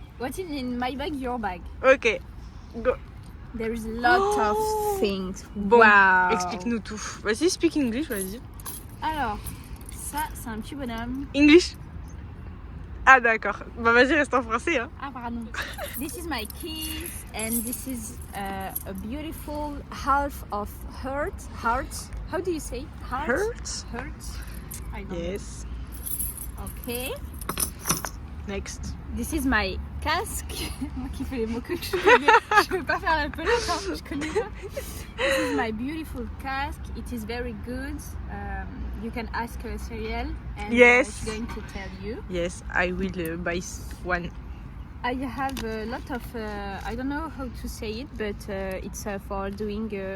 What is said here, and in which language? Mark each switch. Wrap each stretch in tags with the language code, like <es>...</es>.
<en>What's in my bag, your bag? Ok, go. There is a lot of things.</en> <fr>Bon,</fr> <en>wow.</en> <fr>explique-nous tout. Vas-y,</fr> <en>speak English,</en> <fr>vas-y. Alors, ça c'est un petit bonhomme. English? Ah d'accord. Bah vas-y, reste en français. Hein. Ah pardon.</fr> <en>This is my keys and this is a beautiful half of heart. How do you say? Heart? I don't Yes. know. Okay. Next. This is my casque.</en> <fr>Moi qui fais les mots que je connais. Je peux pas faire la pelote, hein. Je connais pas.</fr> <en>This is my beautiful casque. It is very good. You can ask Cyrielle and yes. she's going to tell you. Yes, I will buy one. I have a lot of, I don't know how to say it, but it's for doing...</en>